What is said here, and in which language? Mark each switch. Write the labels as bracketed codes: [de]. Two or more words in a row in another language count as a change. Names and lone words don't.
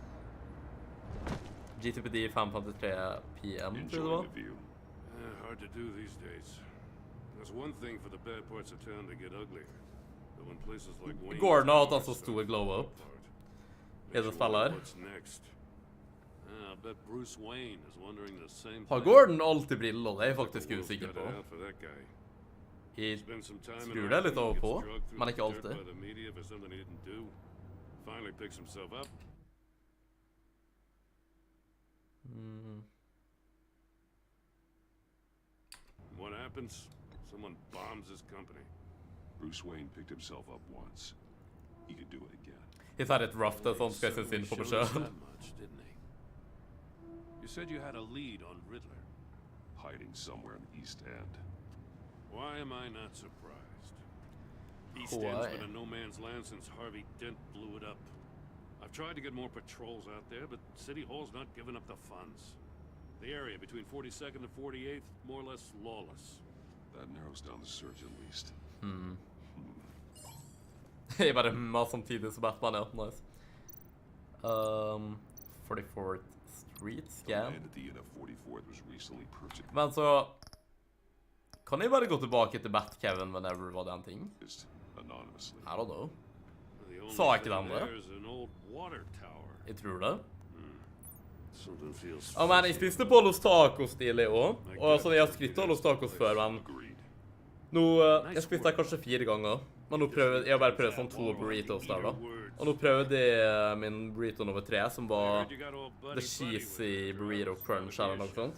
[no] GTPD 5:53 PM, tror du det var? [en] Hard to do these days. There's one thing for the bad parts of town to get ugly. But when places like Wayne... [no] Gordon har hatt en så stor glow-up. Er det spiller? [en] What's next? I bet Bruce Wayne is wondering the same [no] Har [en] thing. [no] Gordon alltid briller? Det er jeg faktisk usikker på. Jeg tror det litt over på, men ikke alltid. [en] Finally picks himself up. What happens? Someone bombs his company. Bruce Wayne picked himself up once. He could do it again. [no] Jeg tar litt rough det, sånn skal jeg synes inn på meg selv. [en] You said you had a lead on Riddler. Hiding somewhere in the East End. Why am I not surprised? East End's been a no man's land since Harvey Dent blew it up. I've tried to get more patrols out there, but City Hall's not giving up the funds. The area between 42nd and 48th, more or less lawless. That narrows down the search at least. [no] Jeg bare samtidig som Batman, ja. [en] Nice. 44th Street Scam. [no] Men så kan jeg bare gå tilbake til Bat-Kevin whenever var det en ting? [en] anonymously. I don't know. The only [no] Sa ikke [en] thing [no] den det? [en] there is an old water tower. [no] Jeg tror det. [en] Something feels [no] Men jeg spiste på Los Tacos tidlig også. Og sånn, jeg har skrytt av Los Tacos før, men nå, jeg spiste der kanskje 4 ganger. Men nå prøvde, jeg har bare prøvd sånn 2 burritos der da. Og nå prøvde jeg min burrito nummer 3, som var The Cheesy Burrito Crunch eller noe sånt.